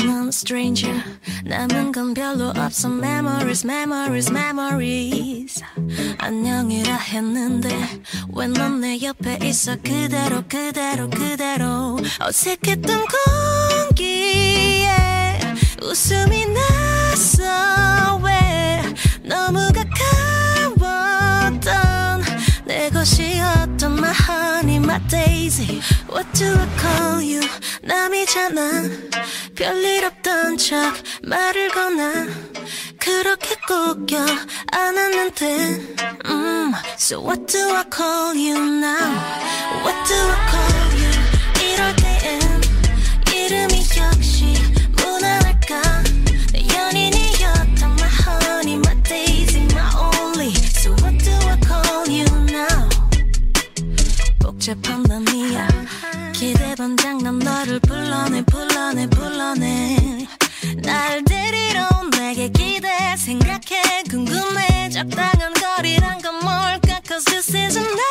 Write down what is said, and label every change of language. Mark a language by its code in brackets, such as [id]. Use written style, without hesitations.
[ko] stranger 남은 건 별로 없어 [en] Memories, memories, memories [ko] 안녕이라 했는데 왜 넌 내 옆에 있어 그대로 그대로 그대로 어색했던 공기에 웃음이 났어 왜 너무 가까웠던 내 것이었던 [en] my honey, my daisy What do I call you? [ko] 남이잖아 별일 없던 척 말을 거나 그렇게 꼭겨 안았는데 [en] So what do I call you now? What do I call you? [ko] 이럴 땐 이름이 역시 무난할까 내 연인이었던 [en] my honey, my daisy, my only So what do I call you now? [ko] 복잡한 맘이야 기대 반장 난 너를 불러내 불러내 불러내 날 데리러 내게 기대 생각해 궁금해 적당한 거리란 건 뭘까 [en] Cause this isn't